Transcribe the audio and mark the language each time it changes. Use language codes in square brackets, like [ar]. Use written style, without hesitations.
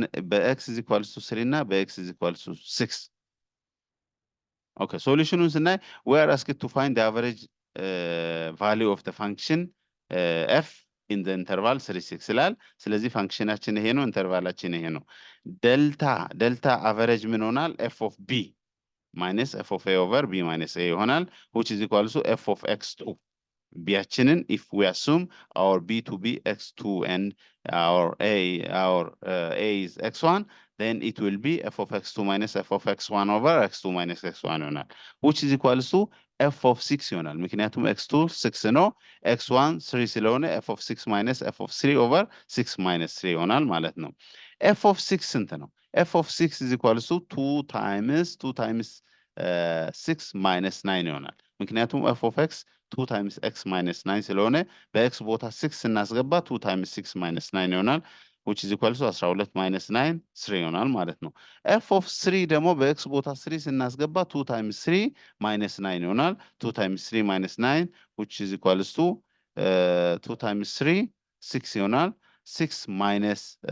[am] በኤክስ ኢዝ ኢኳልስ ቱ 3 እና በኤክስ ኢዝ ኢኳልስ ቱ 6። ኦኬ ሶሉሽኑን ስናይ [en] we are asked to find the average value of the function f in the interval 3 6 [am] ይላል። ስለዚህ ፋንክሽናችን ይሄ ነው፣ ኢንተርቫላችን ይሄ ነው። ዴልታ አቨሬጅ ምን ሆናል? [en] f of b minus f of a over b minus a ይሆናል which is equals to f of x2 ቢያችንን if we assume our b to be x2 and our a is x1 then it will be f of x2 minus f of x1 over x2 minus x1 ይሆናል which is equals to f of 6 ይሆናል። [am] ምክንያቱም x2 6 ነው፣ x1 3 ስለሆነ [en] f of 6 minus f of 3 over 6 minus 3 ይሆናል ማለት ነው። f of 6 ስንት ነው? f of 6 is equals to 2 times 6 minus 9 ይሆናል። [am] ምክንያቱም f of x 2 times x minus 9 ስለሆነ [en] በx ቦታ 6 ስናስገባ 2 times 6 minus 9 ይሆናል which is equal to 12 minus 9 3 ይሆናል ማለት ነው። f of 3 ደግሞ በx ቦታ 3 ስናስገባ 2 times 3 minus 9 ይሆናል 2 times 3 minus 9 which is equal to 2 times 3 6 ይሆናል 6 ማይነስ